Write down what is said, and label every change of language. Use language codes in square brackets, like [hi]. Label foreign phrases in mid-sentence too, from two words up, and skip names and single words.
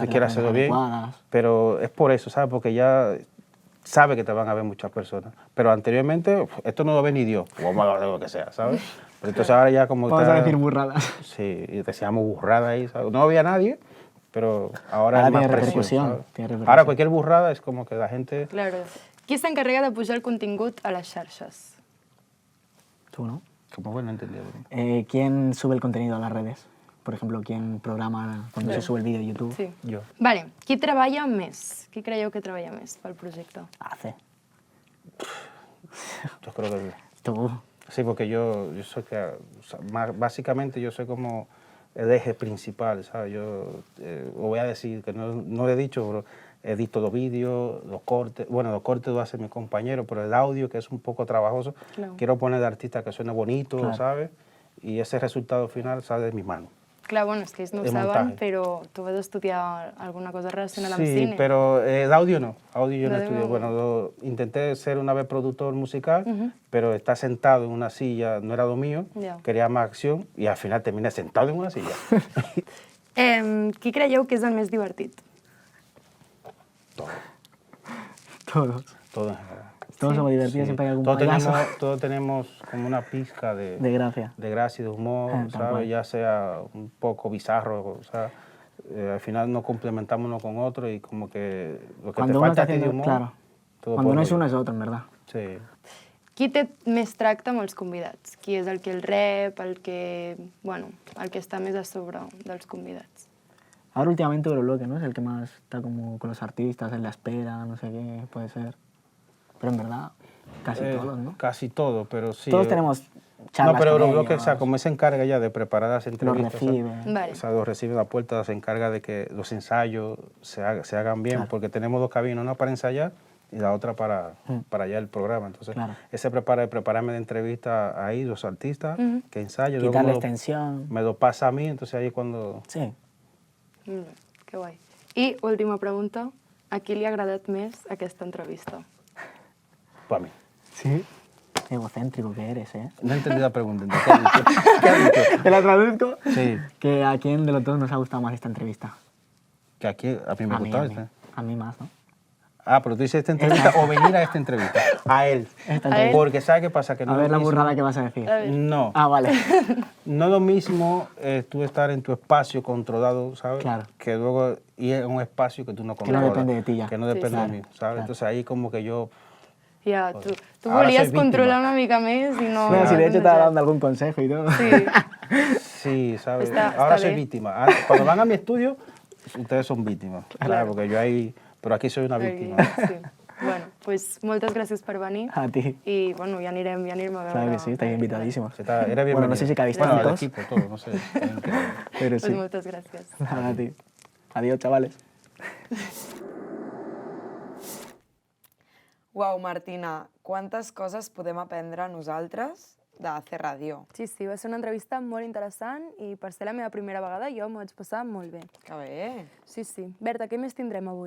[es] tú quieres hacerlo bien, pero es por eso, ¿sabes? Porque ya sabe que te van a ver muchas personas. Pero anteriormente, esto no lo ve ni Dios, o lo que sea, ¿sabes? Pero entonces ahora ya como Vamos a decir burradas. Sí, y decíamos burrada ahí, ¿sabes? No había nadie, pero ahora es más tiene presión, repercusión, ¿sabes? tiene repercusión. Ahora cualquier burrada es como que la gente... Claro. [ca] Qui s'encarrega de pujar el contingut a les xarxes? [es] Tú, ¿no? Como bueno, entendido. ¿Quién sube el contenido a las redes? Por ejemplo, ¿quién programa cuando se sube el vídeo a YouTube? Sí. [ca] Jo. Vale, qui treballa més? Qui creieu que treballa més pel projecte? [es] Hace. Yo creo que... Tú. Sí, porque yo soy que... o sea, básicamente yo soy como el eje principal, ¿sabes? Yo voy a decir, que no lo he dicho, pero edito los vídeos, los cortes. Bueno, los cortes lo hace mi compañero, pero el audio, que es un poco trabajoso, Claro. quiero poner de artista que suene bonito, Claro. ¿sabes? Y ese resultado final sale de mis manos. [ca] Clar, bueno, és que ells no ho [es] De saben, montaje. [ca] però tu vas estudiar alguna cosa relacionada amb [es] Sí, cine. pero el audio no. Audio yo no Lo de estudié. audio. Bueno, intenté ser una vez productor musical, pero estar sentado en una silla no era lo mío. Ya. Quería más acción y al final terminé sentado en una silla. [ca] Qui creieu que és el més divertit? [es] Todos. Todo en general. Todos somos divertidos, siempre hay algún Todos payaso. todos tenemos como una pizca de gracia. de gracia y de humor, Tal ¿sabes? cual. Ya sea un poco bizarro, o sea, al final nos complementamos uno con otro y como que lo que Cuando te uno falta está a ti de haciendo, humor, claro. todo Cuando por no es ahí. uno es otro, en verdad. Sí. [ca] Qui té més tracte amb els convidats? Qui és el que el rep, el que està més a sobre dels convidats? [es] Ahora últimamente Eurobloque, ¿no? Es el que más está como con los artistas, en la espera, no sé qué, puede ser. Pero en verdad, casi todos, ¿no? Casi todo, pero sí. Todos tenemos charlas No, pero con Eurobloque, o ellos. sea, como se encarga ya de preparar las entrevistas, recibe. Vale. o sea, los recibe a la puerta, se encarga de que los ensayos se hagan bien, Claro. porque tenemos dos cabinas, una para ensayar y la otra para allá el programa. Entonces, Claro. ese prepararme de entrevista ahí, los artistas, que ensayo, luego Quitarles tensión. me lo pasa a mí, entonces ahí cuando... Sí. [ca] Molt bé, que guai. I última pregunta, a qui li ha agradat més aquesta entrevista? [es] Para mí. Sí. Egocéntrico que eres, ¿eh? No entendí la pregunta. ¿Qué has dicho? ¿Qué has dicho? ¿Te la traduzco? Sí. Que ¿a quién de los dos nos ha gustado más esta entrevista? Que aquí a mí me A mí, gustó a mí. esta. A mí más, ¿no? Ah, pero tú dices esta entrevista o venir a esta entrevista. A él. Esta entrevista. Porque ¿sabes qué pasa? Que no A es ver lo la mismo- burrada que vas a decir. No. Ah, vale. No es lo mismo tú estar en tu espacio controlado, ¿sabes? Claro. Que luego ir a un espacio que tú no Que no controlas. depende de ti ya. Que no Sí, depende claro. de mí, ¿sabes? Claro. Entonces ahí como que yo... [ca] Ja, tu Ara volies [es] soy víctima. [ca] controlar una mica més i no... [es] No, si de [ca] no [es] hecho te [ca] deixat. [es] dando algún consejo y todo. Sí, Sí, ¿sabes? Está Ahora soy bien. víctima. Cuando van a mi estudio, ustedes son víctimas. Claro. Porque yo ahí... Pero aquí soy una víctima. sí. [ca] Bueno, pues moltes gràcies per venir [es] A ti. [ca] i bueno, ja anirem a veure... [es] Claro que sí, estáis invitadísimos. Eres bienvenido. Bueno, no sé si cabéis Bueno, el tantos, equipo, todo, no sé. pero [ca] Pues [es] sí. [ca] moltes gràcies. [es] Nada, a ti. Adiós, chavales. [ca] Uau, Martina, quantes coses podem aprendre nosaltres de fer ràdio. Sí, sí, va ser una entrevista molt interessant i per ser la meva primera vegada jo m'ho vaig passar molt bé. Que bé. Sí, sí. Berta, què més tindrem avui?